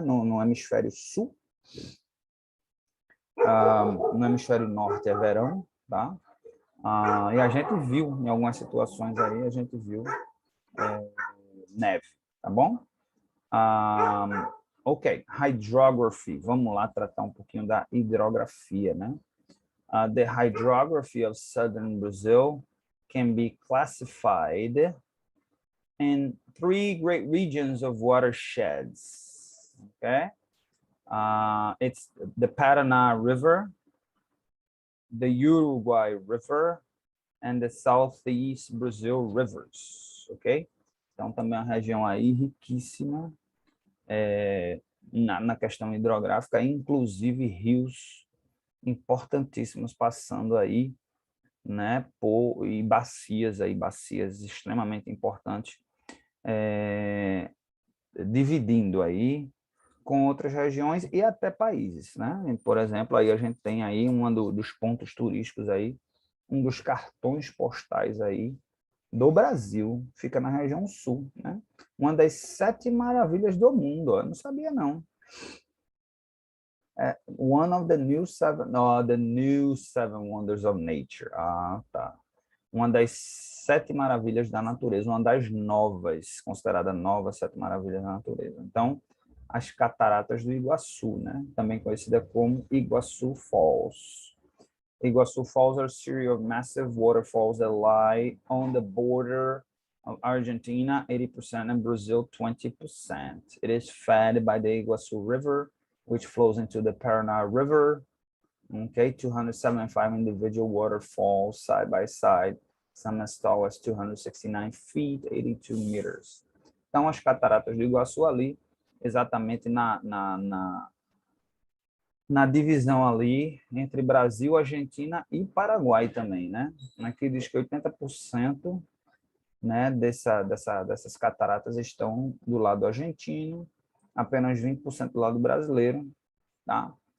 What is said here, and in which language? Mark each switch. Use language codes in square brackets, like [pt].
[pt] No hemisfério sul. No hemisfério norte é verão, tá? E a gente viu, em algumas situações aí, a gente viu neve, tá bom? Ok, hydrography. Vamos lá tratar um pouquinho da hidrografia, né? [en] The hydrography of southern Brazil can be classified in 3 great regions of watersheds. Okay, it's the Paraná River, the Uruguay River, and the Southeast Brazil Rivers. [pt] Ok, então também é uma região aí riquíssima na questão hidrográfica, inclusive rios importantíssimos passando aí, né, e bacias aí, bacias extremamente importantes, dividindo aí com outras regiões e até países, né? Por exemplo, aí a gente tem aí dos pontos turísticos aí, um dos cartões postais aí do Brasil, fica na região sul, né? Uma das 7 maravilhas do mundo, eu não sabia não. [en] One of the new seven wonders of nature. [pt] Ah, tá. Uma das 7 maravilhas da natureza, uma das novas, considerada nova 7 maravilhas da natureza. Então, as cataratas do Iguaçu, né? Também conhecida como Iguaçu Falls. [en] Iguaçu Falls are a series of massive waterfalls that lie on the border of Argentina, 80%, and Brazil, 20%. It is fed by the Iguaçu River, which flows into the Paraná River. Okay, 275 individual waterfalls side by side, some as tall as 269 feet, 82 meters. [pt] Então, as cataratas do Iguaçu ali, exatamente na divisão ali entre Brasil, Argentina e Paraguai também, né? Aqui diz que 80%, né, dessas cataratas estão do lado argentino, apenas 20% do lado brasileiro, tá?